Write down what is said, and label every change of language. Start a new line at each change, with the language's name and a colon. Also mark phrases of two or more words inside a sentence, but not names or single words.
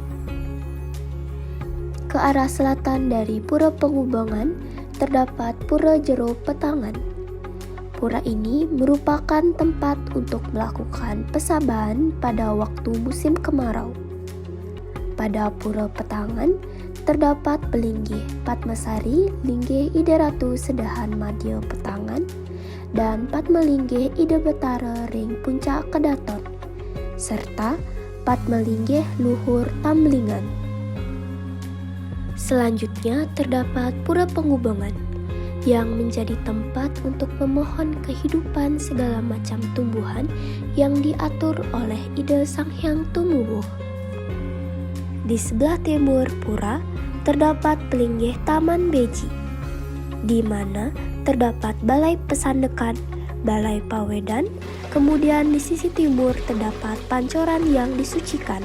Indonesian: Ke arah selatan dari Pura Penghubungan terdapat Pura Jero Petangan. Pura ini merupakan tempat untuk melakukan pesabahan pada waktu musim kemarau. Pada Pura Petangan terdapat Pelinggih Padmasari Linggih Ida Ratu Sedahan Madya Petangan dan Padmalinggih Ida Betara Ring Puncak Kedaton, serta Padmalinggih Luhur Tamlingan. Selanjutnya terdapat Pura Penghubungan yang menjadi tempat untuk memohon kehidupan segala macam tumbuhan yang diatur oleh Ida Sang Hyang Tumuwuh. Di sebelah timur pura terdapat Pelinggih Taman Beji, di mana terdapat Balai Pesandekan, Balai Pawedan, kemudian di sisi timur terdapat pancoran yang disucikan.